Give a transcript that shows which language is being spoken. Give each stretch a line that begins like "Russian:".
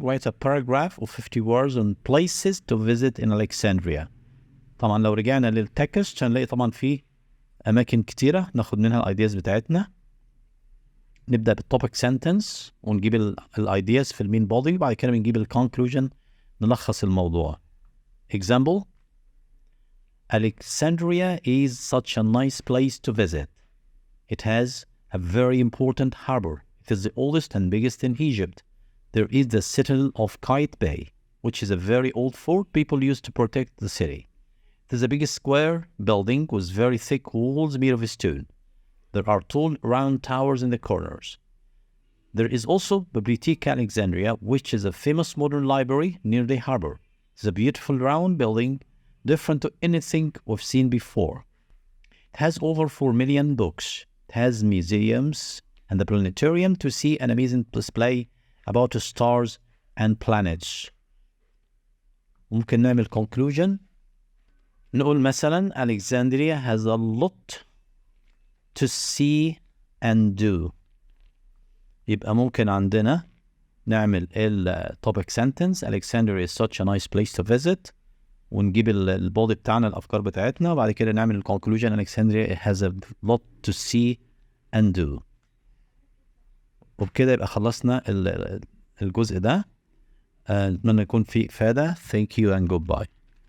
English: Write a paragraph of 50 words on places to visit in Alexandria.
Arabic: طبعا لو رجعنا للتكست هنلاقي طبعا فيه أماكن كتيرة ناخد منها الأيدياز بتاعتنا. نبدأ بالtopic sentence ونجيب الأيدياز في المين body. بعد كده بنجيب conclusion نلخص الموضوع.
English: Example: Alexandria is such a nice place to visit. It has a very important harbor. It is the oldest and biggest in Egypt. There is the citadel of Kite Bay, which is a very old fort people used to protect the city. It is a big square building with very thick walls made of stone. There are tall round towers in the corners. There is also Bibliotheca Alexandria, which is a famous modern library near the harbor. It's a beautiful round building, different to anything we've seen before. It has over 4 million books. It has museums and the planetarium to see an amazing display about stars and planets.
Arabic: ممكن نعمل conclusion. نقول مثلا
English: Alexandria has a lot to see and do.
Arabic: يبقى ممكن عندنا نعمل topic sentence.
English: Alexandria is such a nice place to visit.
Arabic: ونجيب البودي بتاعنا الأفكار بتاعتنا، وبعد كده نعمل conclusion.
English: Alexandria has a lot to see and do.
Arabic: وبكده يبقى خلصنا الجزء ده. أتمنى يكون فيه إفادة.
English: Thank you and goodbye.